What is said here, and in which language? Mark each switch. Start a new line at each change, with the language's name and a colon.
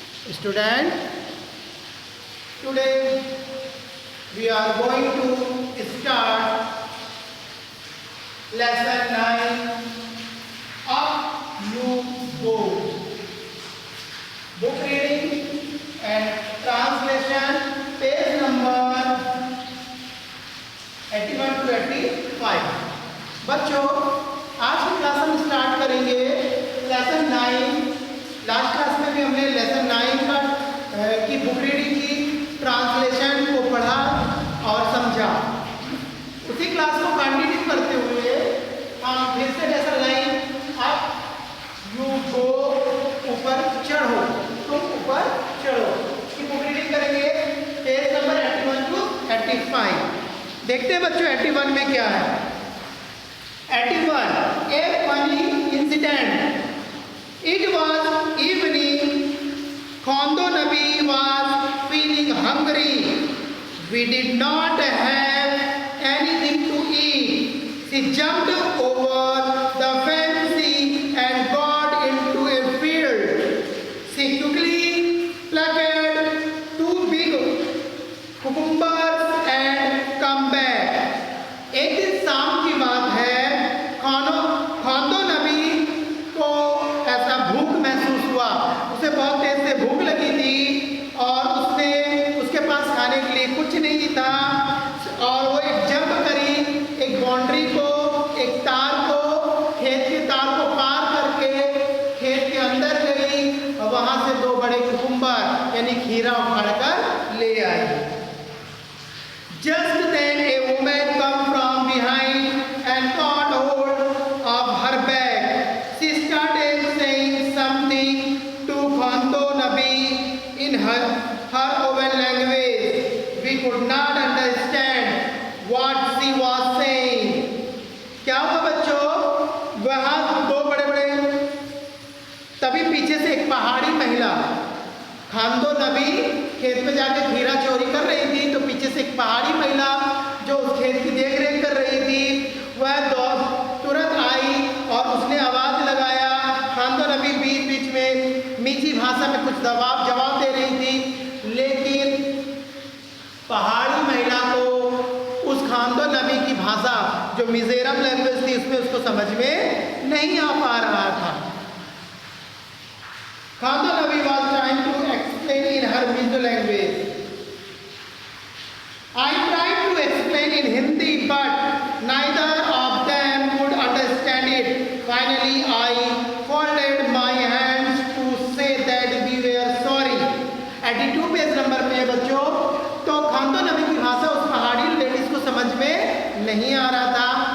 English: Student, today we are going to start lesson 9 of new book. Book reading and translation, page number 81 to 85.
Hindi: बच्चों, आज की class हम start करेंगे lesson 9। Last class में भी हमने लेसन 9 का की बुक रीडिंग की, ट्रांसलेशन को पढ़ा और समझा। उसी क्लास को कंटिन्यू करते हुए हम फिर से लेसन 9 अप यू गो, ऊपर चढ़ो, तुम ऊपर चढ़ो की बुक रीडिंग करेंगे, पेज नंबर 81 टू 85। देखते हैं बच्चों 81 में क्या है।
English: 81, a funny incident. It was evening. Khondo Nabi was feeling hungry. We did not have anything to eat. She jumped over the fence and got into a field. She quickly plucked 2 big cucumbers and come back.
Hindi: एक दिन शाम की बात है। खोंदो नबी को ऐसा भूख महसूस हुआ, उसे बहुत तेज से भूख लगी थी और उसके पास खाने के लिए कुछ नहीं था और वो एक जंप करी, एक बाउंड्री को, एक तार को, खेत के तार को पार करके खेत के अंदर गई और वहां से 2 बड़े कुकुम्बर यानी खीरा उखाड़ कर ले आई।
English: Just then a woman come from behind and caught hold of her bag. She started saying something to Khondo Nabi in her own language. We could not understand what she was saying.
Hindi: क्या हुआ बच्चों? वहाँ 2 बड़े-बड़े, तभी पीछे से एक पहाड़ी महिला, खोंदो नबी खेत में जाके खीरा चोरी कर रही थी, तो पीछे से एक पहाड़ी महिला जो उस खेत की देखरेख कर रही थी, वह तुरंत आई और उसने आवाज लगाया। खोंदो नबी बीच बीच में मीठी भाषा में कुछ जवाब दे रही थी, लेकिन पहाड़ी महिला को उस खोंदो नबी की भाषा जो मिजोरम लैंग्वेज थी उसमें उसको समझ में नहीं आ पा रहा था।
English: Khondo Nabi was trying to explain in her Mizo language. I tried to explain in Hindi, but neither of them could understand it. Finally, I folded my hands to say that we were sorry.
Hindi: 82 page number पे बच्चों, तो खोंदो नबी की भाषा उस पहाड़ी ladies को समझ में नहीं आ रहा था।